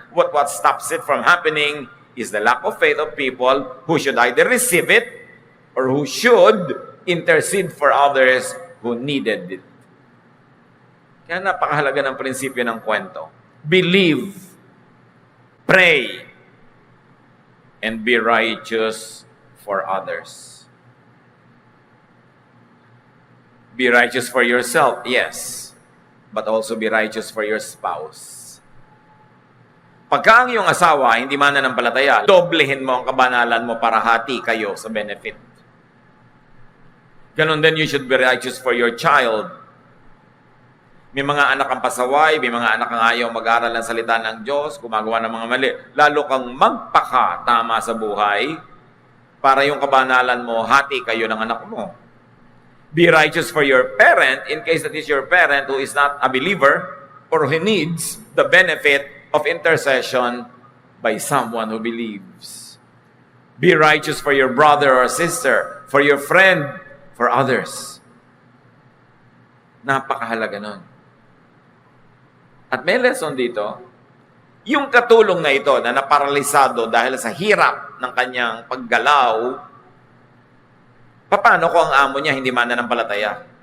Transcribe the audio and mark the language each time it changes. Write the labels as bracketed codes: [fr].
[en] What stops it from happening is the lack of faith of people who should either receive it or who should intercede for others who needed it. [tl] Kaya napakahalaga ng prinsipyo ng kwento. [en] Believe Pray and be righteous for others. Be righteous for yourself, yes, but also be righteous for your spouse. [tl] Pagka ang iyong asawa hindi mananampalataya, doblehin mo ang kabanalan mo para hati kayo sa benefit. Ganon din, [en] you should be righteous for your child. [tl] May mga anak ang pasaway, may mga anak ang ayaw mag-aral ng salita ng Diyos, gumagawa ng mga mali. Lalo kang magpaka-tama sa buhay para yung kabanalan mo, hati kayo ng anak mo. [en] Be righteous for your parent in case that is your parent who is not a believer or who needs the benefit of intercession by someone who believes. Be righteous for your brother or sister, for your friend, for others. [tl] Napakahalaga nun. At may lesson dito, yung katulong na ito na naparalisado dahil sa hirap ng kanyang paggalaw, paano kung ang amo niya hindi mananampalataya?